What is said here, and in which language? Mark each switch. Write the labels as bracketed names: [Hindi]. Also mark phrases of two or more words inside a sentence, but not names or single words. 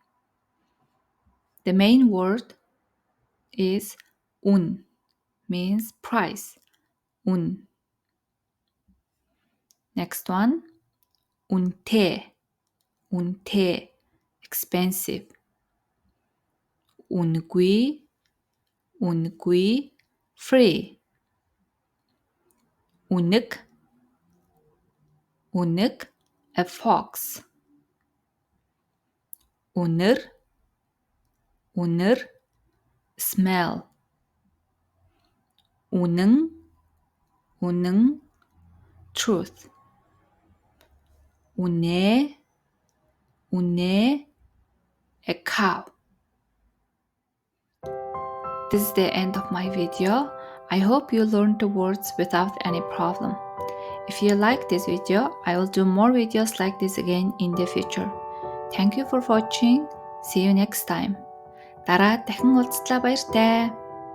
[English] The main word is un, means price. Un. Next one, unte. Unte, expensive. [Mongolian] Үнгүй. Үнгүй, free. Үнэг. Үнэг, [English] a fox. [Mongolian] Үнэр. Үнэр, smell. Үнэн. Үнэн, truth. Үнэ. Үнэ, [English] a cow. This is the end of my video. I hope you learned the words without any problem. If you like this video, I will do more videos like this again in the future. Thank you for watching. See you next time. [Mongolian] Дараа дахин уулзлаа баяртай.